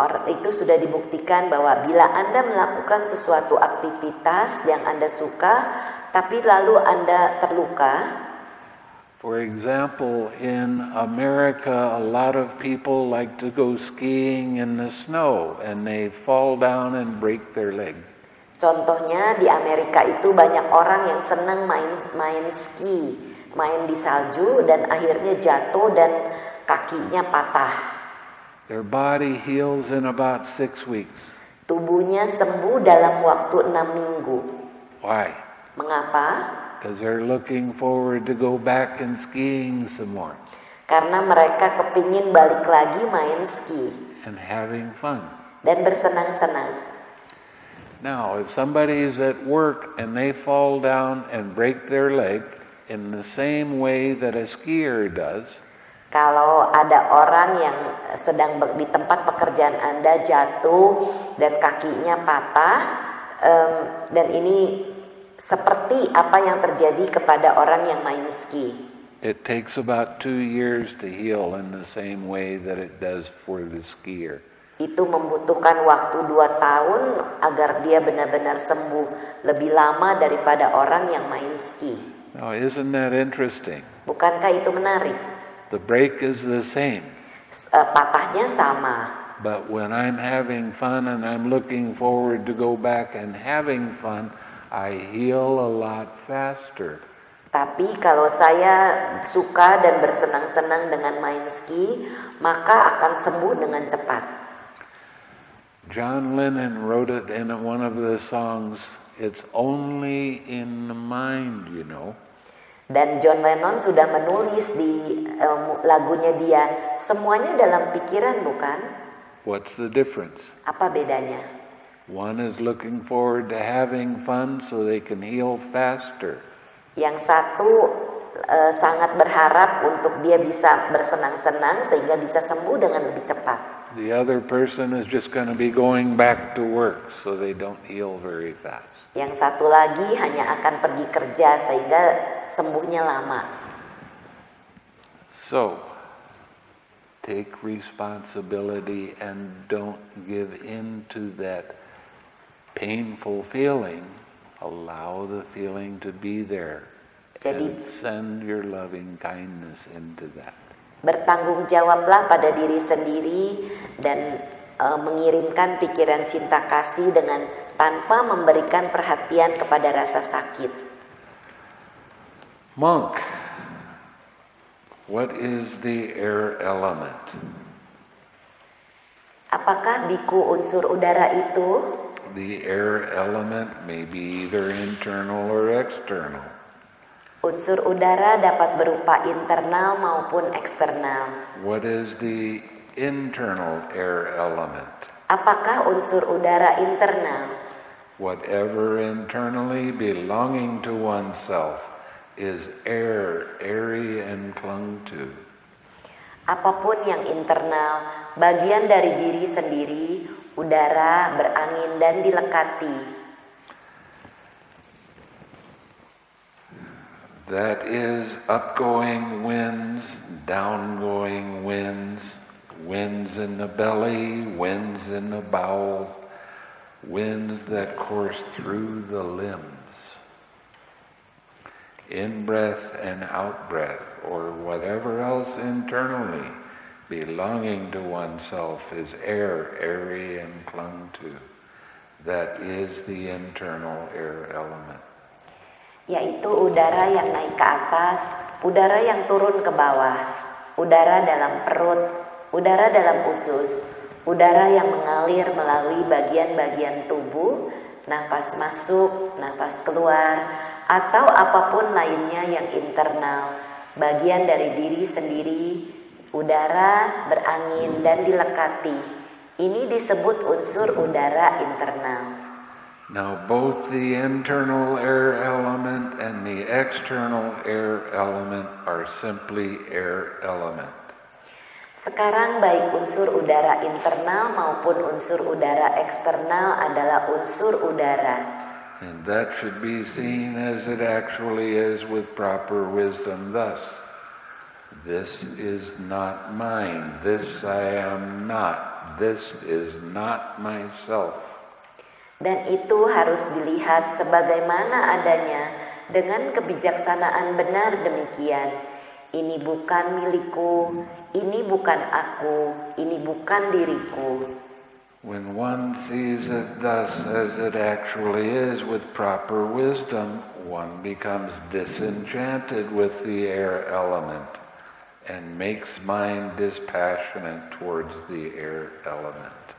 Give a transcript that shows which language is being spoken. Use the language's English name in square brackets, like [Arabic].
[Indonesian] Itu sudah dibuktikan bahwa bila Anda melakukan sesuatu aktivitas yang Anda suka, tapi lalu Anda terluka. [English] For example, in America, a lot of people like to go skiing in the snow and they fall down and break their leg. [Indonesian] Contohnya di Amerika itu banyak orang yang senang main ski, main di salju dan akhirnya jatuh dan kakinya patah. [English] Their body heals in about 6 weeks. [Indonesian] Tubuhnya sembuh dalam waktu 6 minggu. [English] Why? [Indonesian] Mengapa? [English] Because they're looking forward to go back and skiing some more. [Indonesian] Karena mereka kepingin balik lagi main ski. [English] And having fun. [Indonesian] Dan bersenang-senang. [English] Now, if somebody is at work and they fall down and break their leg in the same way that a skier does. [Indonesian] Kalau ada orang yang sedang di tempat pekerjaan Anda jatuh dan kakinya patah, dan ini seperti apa yang terjadi kepada orang yang main ski. [English] It takes about 2 years to heal in the same way that it does for the skier. [Indonesian] Itu membutuhkan waktu 2 tahun agar dia benar-benar sembuh, lebih lama daripada orang yang main ski. [English] Now, isn't that interesting? [Indonesian] Bukankah itu menarik? [English] The break is the same. [Indonesian] Patahnya sama. [English] But when I'm having fun and I'm looking forward to go back and having fun, I heal a lot faster. [Indonesian] Tapi kalau saya suka dan bersenang-senang dengan main ski, maka akan sembuh dengan cepat. [English] John Lennon wrote it in one of the songs, "It's only in the mind, you know." [Indonesian] Dan John Lennon sudah menulis di lagunya dia, semuanya dalam pikiran bukan? [English] What's the difference? [Indonesian] Apa bedanya? [English] One is looking forward to having fun so they can heal faster. [Indonesian] Yang satu sangat berharap untuk dia bisa bersenang-senang sehingga bisa sembuh dengan lebih cepat. [English] The other person is just going to be going back to work so they don't heal very fast. [Indonesian] Yang satu lagi hanya akan pergi kerja sehingga sembuhnya lama. [English] So, take responsibility and don't give in to that painful feeling. Allow the feeling to be there. [Indonesian] Jadi, [English] and send your loving kindness into that. [Indonesian] Bertanggung jawablah pada diri sendiri dan mengirimkan pikiran cinta kasih dengan tanpa memberikan perhatian kepada rasa sakit. [English] Monk, what is the air element? [Indonesian] Apakah biku unsur udara itu? [English] The air element may be either internal or external. [Indonesian] Unsur udara dapat berupa internal maupun eksternal. [English] What is the internal air element? [Indonesian] Apakah unsur udara internal? [English] Whatever internally belonging to oneself is air, airy and clung to. [Indonesian] Apapun yang internal, bagian dari diri sendiri, udara, berangin, dan dilekati. [English] That is upgoing winds, downgoing winds, winds in the belly, winds in the bowel, winds that course through the limbs. In-breath and out-breath, or whatever else internally belonging to oneself is air, airy and clung to. That is the internal air element. [Indonesian] Yaitu udara yang naik ke atas, udara yang turun ke bawah, udara dalam perut, udara dalam usus, udara yang mengalir melalui bagian-bagian tubuh, nafas masuk, nafas keluar, atau apapun lainnya yang internal, bagian dari diri sendiri, udara, berangin, dan dilekati. Ini disebut unsur udara internal. [English] Now both the internal air element and the external air element are simply air element. [Indonesian] Sekarang baik unsur udara internal maupun unsur udara eksternal adalah unsur udara. [English] And that should be seen as it actually is with proper wisdom thus. This is not mine. This I am not. This is not myself. [Indonesian] Dan itu harus dilihat sebagaimana adanya dengan kebijaksanaan benar demikian. Ini bukan milikku, ini bukan aku, ini bukan diriku. [English] When one sees it thus as it actually is with proper wisdom, one becomes disenchanted with the air element and makes mind dispassionate towards the air element.